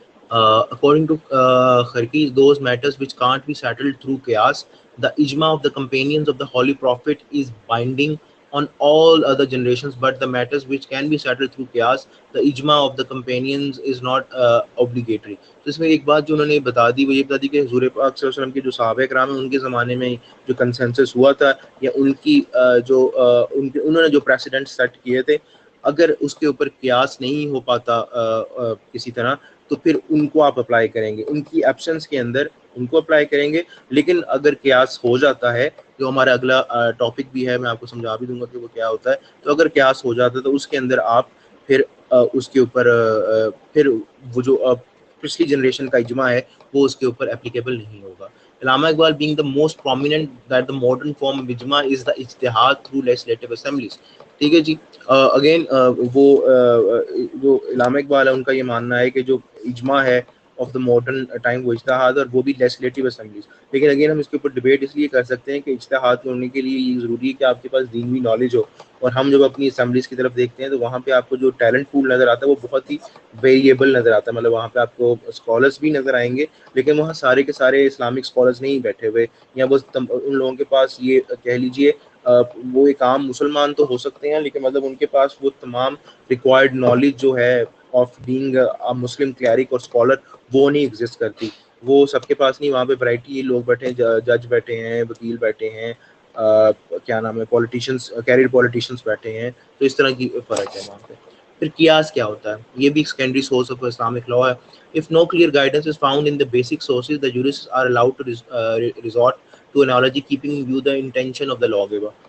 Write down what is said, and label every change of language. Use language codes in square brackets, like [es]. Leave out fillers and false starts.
[en] According to Kharki, those matters which can't be settled through qiyas, the ijma of the companions of the Holy Prophet is binding on all other generations, but the matters which can be settled through qiyas, the ijma of the companions is not obligatory. [ur] تو اس میں ایک بات جو انہوں نے بتا دی وہ یہ بتا دی کہ حضور پاک صلی اللہ علیہ وسلم کے جو صحابہ کرام ہیں ان کے زمانے میں جو کنسنسس ہوا تھا، یا ان کی انہوں نے جو پریسیڈنٹ سیٹ کیے تھے، اگر اس کے اوپر قیاس نہیں ہو پاتا کسی طرح تو پھر ان کو آپ اپلائی کریں گے، ان کی ایبسنس کے اندر ان کو اپلائی کریں گے. لیکن اگر قیاس ہو جاتا ہے، جو ہمارا اگلا ٹاپک بھی ہے، میں آپ کو سمجھا بھی دوں گا کہ وہ کیا ہوتا ہے، تو اگر قیاس ہو جاتا ہے تو اس کے اندر آپ پھر اس کے اوپر پھر وہ جو پچھلی جنریشن کا اجماع ہے وہ اس کے اوپر اپلیکیبل نہیں ہوگا. [en] Allama Iqbal being the most prominent that the modern form of ijma is the ijtihad through legislative assemblies. [ur] ٹھیک ہے جی. اگین وہ جو علامہ اقبال ہے ان کا یہ ماننا ہے کہ جو اجماع ہے [en] of the modern time [ur] وہ اجتہاد، اور وہ بھی لیجسلیٹو اسمبلیز. لیکن اگین ہم اس کے اوپر ڈبیٹ اس لیے کر سکتے ہیں کہ اجتہاد ہونے کے لیے یہ ضروری ہے کہ آپ کے پاس دینی نالج ہو. اور ہم جب اپنی اسمبلیز کی طرف دیکھتے ہیں تو وہاں پہ آپ کو جو ٹیلنٹ پول نظر آتا ہے وہ بہت ہی ویریبل نظر آتا ہے. مطلب وہاں پہ آپ کو اسکالرس بھی نظر آئیں گے، لیکن وہاں سارے کے سارے اسلامک اسکالرس نہیں بیٹھے ہوئے، یا بس ان لوگوں کے پاس یہ کہہ لیجیے وہ ایک عام مسلمان تو ہو سکتے ہیں، لیکن مطلب ان کے پاس وہ تمام ریکوائرڈ نالج جو ہے [en] of being Muslim cleric [ur] اور اسکالر وہ نہیں ایگزسٹ کرتی. وہ سب کے پاس نہیں. وہاں پہ ورائٹی لوگ بیٹھے ہیں، جج بیٹھے ہیں، وکیل بیٹھے ہیں، کیا نام ہے، پولیٹیشینس، کیریئر پولیٹیشینس بیٹھے ہیں. تو اس طرح کی فرق ہے وہاں پہ. پھر قیاس کیا ہوتا ہے؟ یہ بھی ایک secondary source of Islamic law ہے. [en] If no clear guidance is found in the basic sources, the jurists are allowed to resort to analogy, keeping in view the intention of the lawgiver.